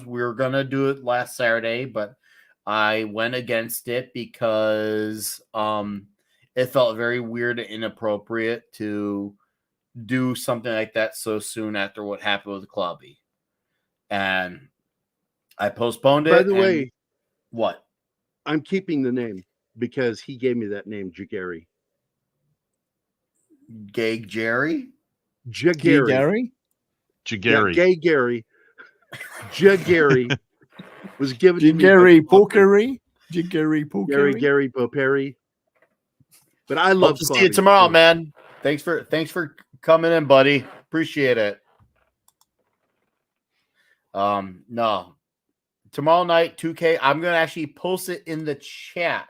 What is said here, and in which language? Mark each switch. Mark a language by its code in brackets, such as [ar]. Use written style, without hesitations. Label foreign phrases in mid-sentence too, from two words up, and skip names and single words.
[en] We were going to do it last Saturday, but I went against it because it felt very weird and inappropriate to do something like that so soon after what happened with Clobby. And I postponed it. By the way, what? I'm keeping the name because he gave me that name, Gerry. Gay Jerry? Gerry? Gerry. Gay Gerry. Gerry was given to me. Gerry Pokery. Gerry Pokery. Gerry Poperi. But I love to see you tomorrow, man. Thanks for coming in, buddy. Appreciate it. No. Tomorrow night, 2K, I'm going to actually post it in the chat.